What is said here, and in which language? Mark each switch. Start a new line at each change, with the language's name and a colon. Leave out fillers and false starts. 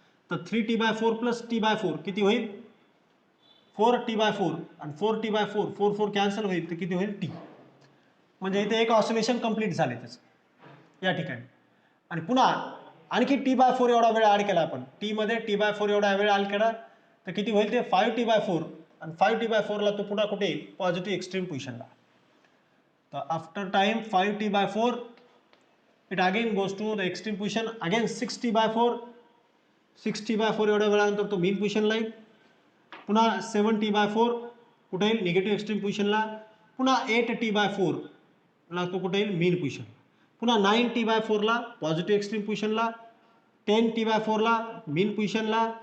Marathi: तर 3T/4 plus T/4 किती होईल 4T/4 आणि 4T/4 4 कॅन्सल होईल तर किती होईल T. म्हणजे इथे एक ऑसिलेशन कंप्लीट झाले त्याचं या ठिकाणी. आणि पुन्हा आणखी T/4 एवढा वेळ ॲड केला आपण, टी मध्ये T/4 एवढा वेळ ॲड केला तर किती होईल ते 5T/4 आणि 5T/4 ला तो पुन्हा कुठे येईल पॉझिटिव्ह एक्स्ट्रीम पोझिशनला.
English: तर after time 5T/4 it again goes to the extreme position, again 6T/4
Marathi: 6t/4 एवढ्या वेळानंतर तो मीन पोझिशनला येईल. पुन्हा 7t/4 कुठे येईल निगेटिव्ह एक्स्ट्रीम पोझिशनला. पुन्हा 8t/4 ला तो कुठे येईल मीन पोझिशनला. पुन्हा 9t/4 ला पॉझिटिव्ह एक्स्ट्रीम पोझिशनला. 10t/4 ला मीन पोझिशनला.